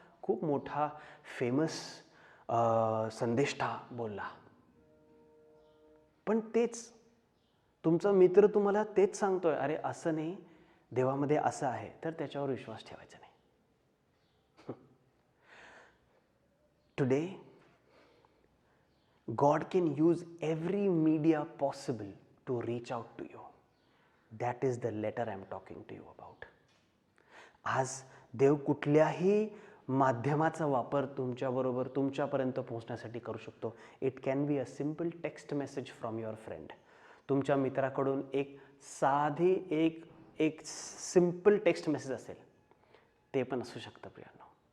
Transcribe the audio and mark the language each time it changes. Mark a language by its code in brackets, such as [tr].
[mr] खूप मोठा फेमस संदेष्टा बोलला. पण तेच तुमचा मित्र तुम्हाला तेच सांगतोय, अरे असं नाही, देवामध्ये असं आहे, तर त्याच्यावर विश्वास ठेवायचा नाही. [en] Today God can use every media possible to reach out to you. That is the letter I'm talking to you about. आज [mr] देव कुठल्याही माध्यमाचा वापर तुमच्याबरोबर तुमच्यापर्यंत पोहोचण्यासाठी करू शकतो. [en] It can be a simple text message from your friend. [mr] तुमच्या मित्राकडून एक साधी एक सिम्पल टेक्स्ट मेसेज असेल, ते पण असू शकतं प्रियांनो.